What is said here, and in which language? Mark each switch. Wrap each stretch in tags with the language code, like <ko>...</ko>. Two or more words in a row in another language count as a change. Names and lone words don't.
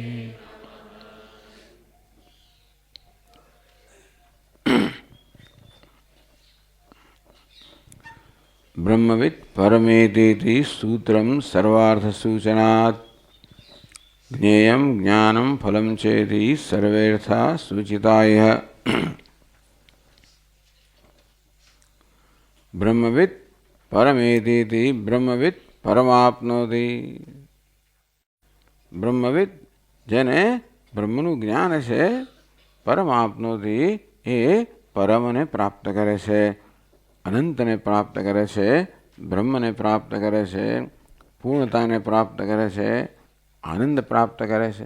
<sa>ब्रह्मवित् परमेतीति सूत्रं सर्वार्थसूचनात् ज्ञेयं ज्ञानं फलं चेति सर्वेऽर्था सूचितायः। ब्रह्मवित् परमेतीति ब्रह्मवित् परमाप्नोति।</sa> <gu>ब्रह्मवित् જેને બ્રહ્મનું જ્ઞાન છે પરમાપ્નોતિ એ પરમને પ્રાપ્ત કરે છે, અનંતને પ્રાપ્ત કરે છે, બ્રહ્મને પ્રાપ્ત કરે છે, પૂર્ણતાને પ્રાપ્ત કરે છે, આનંદ પ્રાપ્ત કરે છે.</gu>